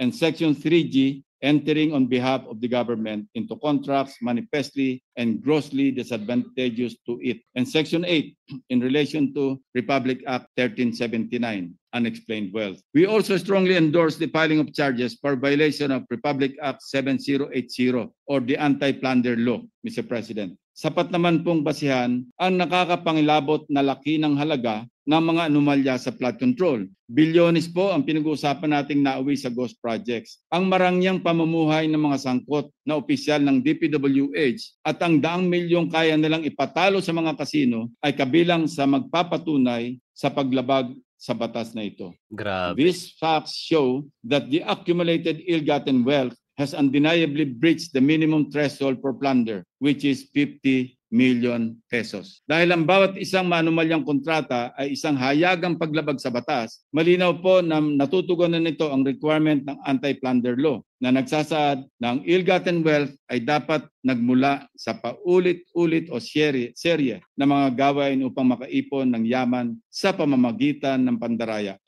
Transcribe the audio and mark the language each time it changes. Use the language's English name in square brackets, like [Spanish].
[English] And Section 3G, entering on behalf of the government into contracts manifestly and grossly disadvantageous to it. And Section 8, in relation to Republic Act 1379, unexplained wealth. We also strongly endorse the filing of charges for violation of Republic Act 7080 or the Anti-Plunder Law, Mr. President. [Filipino] Sapat naman pong basihan ang nakakapangilabot na laki ng halaga ng mga anomalya sa flood control. Bilyones po ang pinag-uusapan nating nauwi sa ghost projects. Ang marangyang pamumuhay ng mga sangkot na opisyal ng DPWH at ang daang milyong kaya nilang ipatalo sa mga kasino ay kabilang sa magpapatunay sa paglabag sa batas na ito. Grabe. [English] These facts show that the accumulated ill-gotten wealth has undeniably breached the minimum threshold for plunder, which is 50 million pesos. [Filipino] Dahil ang bawat isang manumalyang kontrata ay isang hayagang paglabag sa batas, malinaw po na natutugunan nito ang requirement ng anti-plunder law na nagsasaad na ang ill-gotten wealth ay dapat nagmula sa paulit-ulit o serye na mga gawain upang makaipon ng yaman sa pamamagitan ng pandaraya.